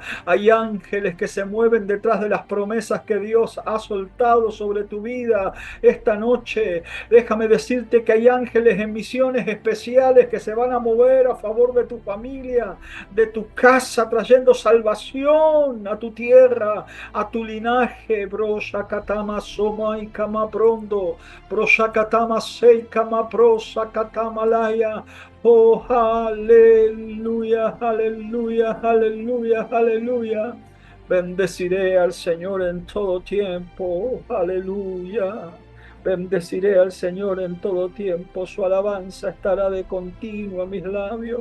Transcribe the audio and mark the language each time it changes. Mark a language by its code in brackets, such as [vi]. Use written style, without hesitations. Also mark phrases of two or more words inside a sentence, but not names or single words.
[es] Hay ángeles que se mueven detrás de las promesas que Dios ha soltado sobre tu vida esta noche. Déjame decirte que hay ángeles en misiones especiales que se van a mover a favor de tu familia, de tu casa, trayendo salvación a tu tierra, a tu linaje. Broshakatama somai kama prondo, broshakatama sei kama prosakatama laya. Oh, aleluya, aleluya, aleluya, aleluya. Bendeciré al Señor en todo tiempo. Aleluya. Bendeciré al Señor en todo tiempo, su alabanza estará de continuo en mis labios.